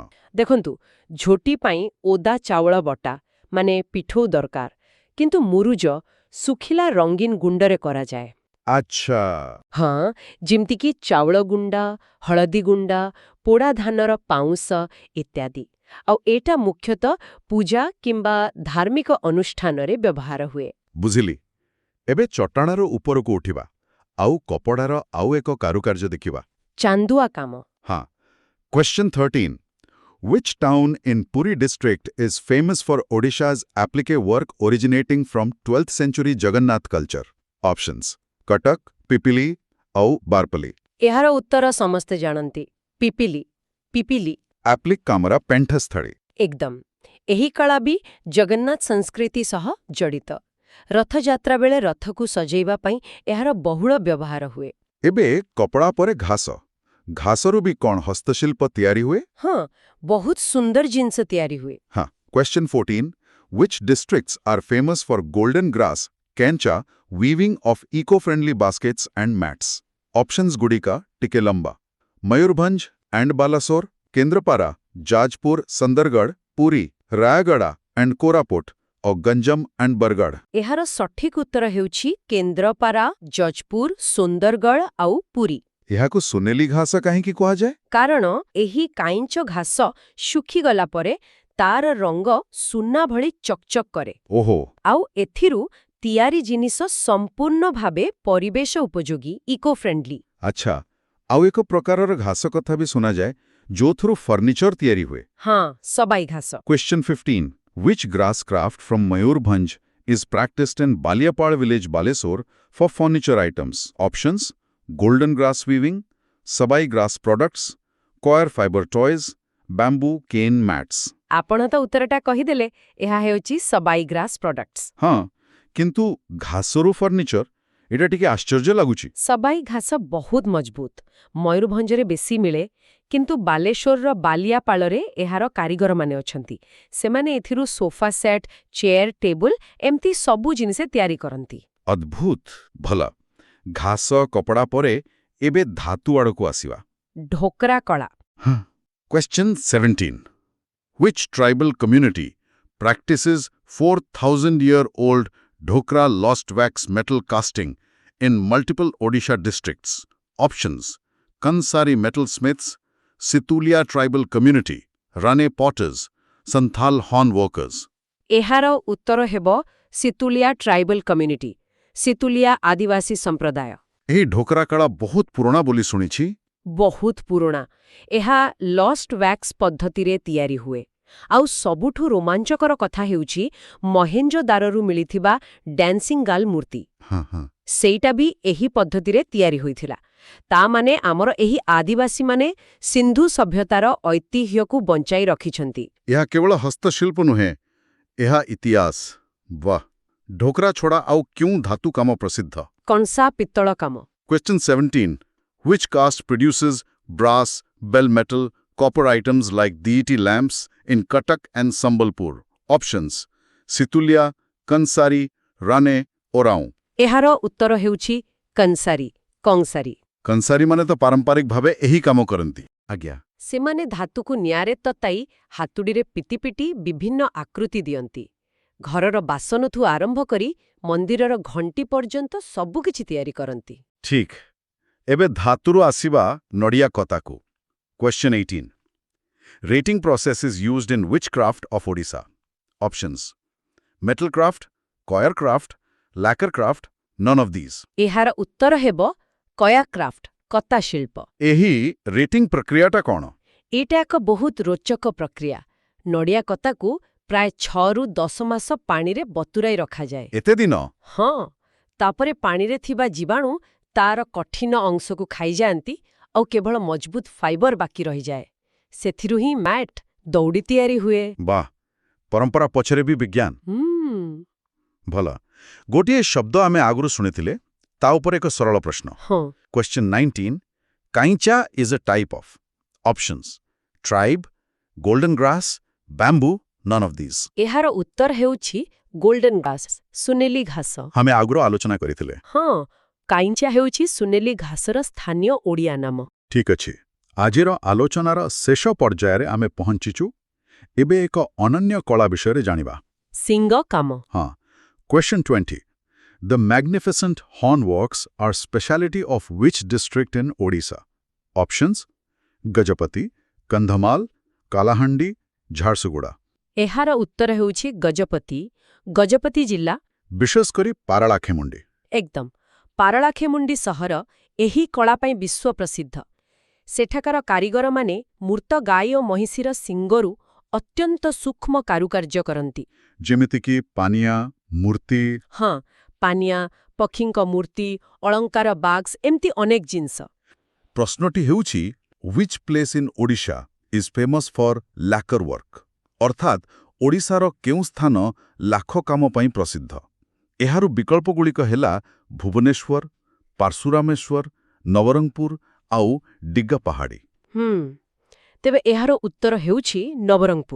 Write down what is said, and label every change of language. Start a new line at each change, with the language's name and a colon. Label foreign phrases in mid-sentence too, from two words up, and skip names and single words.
Odia: ଦେଖନ୍ତୁ, ଝୋଟି ପାଇଁ ଓଦା ଚାଉଳ ବଟା ମାନେ ପିଠଉ ଦରକାର, କିନ୍ତୁ ମୁରୁଜ ଶୁଖିଲା ରଙ୍ଗୀନ ଗୁଣ୍ଡରେ କରାଯାଏ। ଆଚ୍ଛା। ହଁ, ଯେମିତିକି ଚାଉଳ ଗୁଣ୍ଡା, ହଳଦୀ ଗୁଣ୍ଡା, ପୋଡ଼ା ଧାନର ପାଉଁଶ ଇତ୍ୟାଦି। ଆଉ ଏଇଟା ମୁଖ୍ୟତଃ ପୂଜା କିମ୍ବା ଧାର୍ମିକ ଅନୁଷ୍ଠାନରେ ବ୍ୟବହାର ହୁଏ। ବୁଝିଲି। ଏବେ ଚଟାଣର ଉପରକୁ ଉଠିବା ଆଉ କପଡ଼ାର ଆଉ ଏକ କାରୁକାର୍ଯ୍ୟ ଦେଖିବା। ଚାନ୍ଦୁଆ କାମ।
English: ହଁ। Question 13. Which town in Puri district is famous for Odisha's applique work originating from 12th century Jagannath culture? Options: Cuttack, Pipili,
Odia: ଆଉ ବାରପଲ୍ଲୀ। ଏହାର ଉତ୍ତର ସମସ୍ତେ ଜାଣନ୍ତି। ପିପିଲି, ପିପିଲି। ଆପ୍ଲିକ୍ କାମରା ପେଣ୍ଠସ୍ଥଳୀ। ଏକଦମ। ଏହି କଳା ବି ଜଗନ୍ନାଥ ସଂସ୍କୃତି ସହ ଜଡ଼ିତ। ରଥଯାତ୍ରା ବେଳେ ରଥକୁ ସଜେଇବା ପାଇଁ ଏହାର ବହୁଳ ବ୍ୟବହାର ହୁଏ। ଏବେ କପଡ଼ା ପରେ ଘାସ। ଘାସରୁ ବି କ'ଣ ହସ୍ତଶିଳ୍ପ ତିଆରି ହୁଏ? ହଁ, ବହୁତ ସୁନ୍ଦର ଜିନିଷ ତିଆରି ହୁଏ।
English: ହଁ। Question 14. Which districts are famous for golden grass, kencha, weaving of eco-friendly baskets and mats?
Odia: Options ଗୁଡ଼ିକ ଟିକେ ଲମ୍ବା। ମୟୂରଭଞ୍ଜ and ବାଲାସୋର, କେନ୍ଦ୍ରପାରା, ଯାଜପୁର, ସୁନ୍ଦରଗଡ଼, ପୁରୀ, ରାୟଗଡ଼ା and କୋରାପୁଟ, ଓ ଗଞ୍ଜାମ and ବରଗଡ଼। ଏହାର ସଠିକ ଉତ୍ତର ହେଉଛି କେନ୍ଦ୍ରପାରା, ଯାଜପୁର, ସୁନ୍ଦରଗଡ଼ ଆଉ ପୁରୀ। ଏହାକୁ ସୁନେଲି ଘାସ କାହିଁକି କୁହାଯାଏ? କାରଣ ଏହି କାଇଁଚ ଘାସ ଶୁଖିଗଲା ପରେ ତାର ରଙ୍ଗ ସୁନା ଭଳି ଚକଚକ୍ କରେ। ଓହୋ। ଆଉ ଏଥିରୁ ତିଆରି ଜିନିଷ ସମ୍ପୂର୍ଣ୍ଣ ଭାବେ ପରିବେଶ ଉପଯୋଗୀ,
English: eco friendly.
Odia: ଆଚ୍ଛା। ଆଉ ଏକ ପ୍ରକାରର ଘାସ କଥା ବି ଶୁଣାଯାଏ ଯୋଉଥିରୁ ଫର୍ଣ୍ଣିଚର ତିଆରି ହୁଏ। ହଁ, ସବାଇ ଘାସ।
English: Question 15. Which grass craft from Mayurbhanj is practiced in Baliapal village, Balesore, for furniture items? Options: golden grass weaving, sabai grass products, coir fiber toys, bamboo cane mats.
Odia: ଆପଣ ତ ଉତ୍ତରଟା କହିଦେଲେ। ଏହା ହେଉଛି ସବାଇ
English: grass products.
Odia: ହଁ, କିନ୍ତୁ ଘାସରୁ ଫର୍ଣ୍ଣିଚର ଏଇଟା ଟିକେ ଆଶ୍ଚର୍ଯ୍ୟ ଲାଗୁଛି। ସବାଇ ଘାସ ବହୁତ ମଜବୁତ। ମୟୂରଭଞ୍ଜରେ ବେଶୀ ମିଳେ, କିନ୍ତୁ ବାଲେଶ୍ୱରର ବାଲିଆପାଳରେ ଏହାର କାରିଗରମାନେ ଅଛନ୍ତି। ସେମାନେ ଏଥିରୁ ସୋଫା ସେଟ୍, ଚେୟାର, ଟେବୁଲ ଏମିତି ସବୁ ଜିନିଷ ତିଆରି କରନ୍ତି। ଅଦ୍ଭୁତ। ଭଲ। ଘାସ କପଡ଼ା ପରେ ଏବେ ଧାତୁ ଆଡ଼କୁ ଆସିବା। ଢୋକରା କଳା।
English: Question 17. Which tribal community practices 4,000-year-old Dhokra lost wax metal casting in multiple Odisha districts? Options: Kansari metal smiths, Situlia tribal community, Rane potters, Santhal horn workers.
Odia: ଏହାର ଉତ୍ତର ହେବ ସିତୁଲିଆ
English: tribal community,
Odia: ସିତୁଲିଆ ଆଦିବାସୀ ସମ୍ପ୍ରଦାୟ। ଏହି ଢୋକରା କଳା ବହୁତ ପୁରୁଣା ବୋଲି ଶୁଣିଛି। ବହୁତ ପୁରୁଣା। ଏହା
English: lost wax
Odia: ପଦ୍ଧତିରେ ତିଆରି ହୁଏ। ଆଉ ସବୁଠୁ ରୋମାଞ୍ଚକର କଥା ହେଉଛି ମହେଞ୍ଜୋଦାରୋରୁ ମିଳିଥିବା ଡ୍ୟାନ୍ସିଂ ଗାର୍ଲ ମୂର୍ତ୍ତି। ସେଇଟା ବି ଏହି ପଦ୍ଧତିରେ ତିଆରି ହୋଇଥିଲା। ତା ମାନେ ଆମର ଏହି ଆଦିବାସୀମାନେ ସିନ୍ଧୁ ସଭ୍ୟତାର ଐତିହ୍ୟକୁ ବଞ୍ଚାଇ ରଖିଛନ୍ତି। ଏହା କେବଳ ହସ୍ତଶିଳ୍ପ ନୁହେଁ, ଏହା ଇତିହାସ। ବାଃ। ଢୋକରା ଛଡ଼ା ଆଉ କେଉଁ ଧାତୁ କାମ ପ୍ରସିଦ୍ଧ? କଂସା ପିତ୍ତଳ କାମ।
English: Question 17. Which caste produces brass, bell metal, copper items like deity lamps in Cuttack and Sambalpur? Options: Situlia, Kansari, Rane, Oraon.
Odia: ଏହାର ଉତ୍ତର ହେଉଛି କଂସାରୀ କଂସାରୀ। କଂସାରୀ ମାନେ ତ ପାରମ୍ପରିକ ଭାବେ ଏହି କାମ କରନ୍ତି। ଆଜ୍ଞା। ସେମାନେ ଧାତୁକୁ ନିଆଁରେ ତତାଇ ହାତୁଡ଼ିରେ ପିଟି ପିଟି ବିଭିନ୍ନ ଆକୃତି ଦିଅନ୍ତି। ଘରର ବାସନଠୁ ଆରମ୍ଭ କରି ମନ୍ଦିରର ଘଣ୍ଟି ପର୍ଯ୍ୟନ୍ତ ସବୁକିଛି ତିଆରି କରନ୍ତି। ଠିକ୍। ଏବେ ଧାତୁରୁ ଆସିବା ନଡ଼ିଆ କତାକୁ।
English: Question 18. Rating process is used in which craft of Odisha? Options: metal craft, coir craft, lacquer craft, none of these.
Odia: ଏହାର ଉତ୍ତର ହେବ କୟାକ୍ରାଫ୍ଟ କତା ଶିଳ୍ପ। ଏହି ରେଟିଂ ପ୍ରକ୍ରିୟାଟା କ'ଣ? ଏଇଟା ଏକ ବହୁତ ରୋଚକ ପ୍ରକ୍ରିୟା। ନଡ଼ିଆ କତାକୁ ପ୍ରାୟ 6ରୁ 10 ମାସ ପାଣିରେ ବତୁରାଇ ରଖାଯାଏ। ଏତେ ଦିନ? ହଁ, ତାପରେ ପାଣିରେ ଥିବା ଜୀବାଣୁ ତାର କଠିନ ଅଂଶକୁ ଖାଇଯାଆନ୍ତି ଆଉ କେବଳ ମଜବୁତ ଫାଇବର ବାକି ରହିଯାଏ। ସେଥିରୁ ହିଁ ମ୍ୟାଟ୍, ଦଉଡ଼ି ତିଆରି ହୁଏ। ବାଃ, ପରମ୍ପରା ପଛରେ ବି ବିଜ୍ଞାନ। ଭଲ। ଗୋଟିଏ ଶବ୍ଦ ଆମେ ଆଗରୁ ଶୁଣିଥିଲେ, ତା ଉପରେ ଏକ ସରଳ ପ୍ରଶ୍ନ। ହଁ।
English: Question 19. Kaincha is a type of. Options: tribe, golden grass, bamboo, none of these.
Odia: ଏହାର ଉତ୍ତର ହେଉଛି ଗୋଲ୍ଡେନ ଘାସ, ସୁନେଲି ଘାସ। ଆମେ ଆଗରୁ ଆଲୋଚନା କରିଥିଲେ। ହଁ, କାଇଁଚା ହେଉଛି ସୁନେଲି ଘାସର ସ୍ଥାନୀୟ ଓଡ଼ିଆ ନାମ। ଠିକ୍ ଅଛି। ଆଜିର ଆଲୋଚନାର ଶେଷ ପର୍ଯ୍ୟାୟରେ ଆମେ ପହଞ୍ଚିଛୁ। ଏବେ ଏକ ଅନନ୍ୟ କଳା ବିଷୟରେ ଜାଣିବା। ସିଙ୍ଗ କାମ। ହଁ। Question 20.
English: The magnificent hornworks are speciality of which district in Odisha? Options: Gajapati, Kandhamal, Kalahandi, Jharsuguda.
Odia: ଏହାର ଉତ୍ତର ହେଉଛି ଗଜପତି, ଗଜପତି ଜିଲ୍ଲା। ବିଶେଷ କରି ପାରଳାଖେମୁଣ୍ଡି। ଏକଦମ। ପାରଳାଖେମୁଣ୍ଡି ସହର ଏହି କଳା ପାଇଁ ବିଶ୍ୱ ପ୍ରସିଦ୍ଧ। ସେଠାକାର କାରିଗରମାନେ ମୂର୍ତ୍ତ ଗାଈ ଓ ମହିଷୀର ଶିଙ୍ଗରୁ ଅତ୍ୟନ୍ତ ସୂକ୍ଷ୍ମ କାରୁକାର୍ଯ୍ୟ କରନ୍ତି। ଯେମିତିକି ପାନିଆ, ମୂର୍ତ୍ତି। ହଁ, ପାନିଆ, ପକ୍ଷୀଙ୍କ ମୂର୍ତ୍ତି, ଅଳଙ୍କାର ବାକ୍ସ, ଏମିତି ଅନେକ ଜିନିଷ। ପ୍ରଶ୍ନଟି ହେଉଛି
English: which place in Odisha is famous for lacquer work?
Odia: ଅର୍ଥାତ୍ ଓଡ଼ିଶାର କେଉଁ ସ୍ଥାନ ଲାଖ କାମ ପାଇଁ ପ୍ରସିଦ୍ଧ? ଏହାର ବିକଳ୍ପଗୁଡ଼ିକ ହେଲା ଭୁବନେଶ୍ୱର, ପାର୍ଶୁରାମେଶ୍ୱର, ନବରଙ୍ଗପୁର ଆଉ ଡିଗା ପାହାଡ଼ି। ତେବେ ଏହାର ଉତ୍ତର ହେଉଛି ନବରଙ୍ଗପୁର।